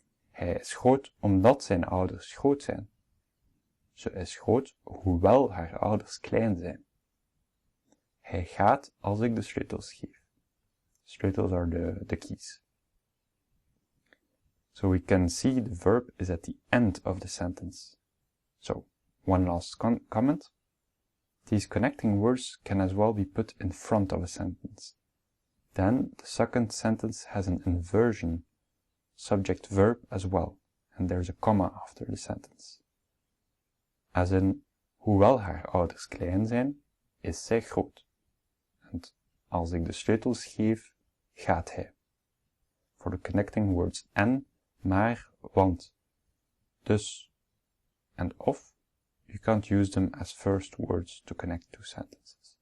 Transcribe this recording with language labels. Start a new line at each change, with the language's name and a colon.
Dutch: Hij is groot omdat zijn ouders groot zijn. Ze is groot hoewel haar ouders klein zijn. Hij gaat als ik de sleutels geef.
English: Sleutels are the keys. So we can see the verb is at the end of the sentence. So, one last comment. These connecting words can as well be put in front of a sentence. Then the second sentence has an inversion, subject-verb as well, and there's a comma after the sentence. As in,
Dutch: hoewel haar ouders klein zijn, is zij groot.
English: And
Dutch: als ik de sleutels geef, gaat hij.
English: For the connecting words en, maar, want, dus, and of, you can't use them as first words to connect two sentences.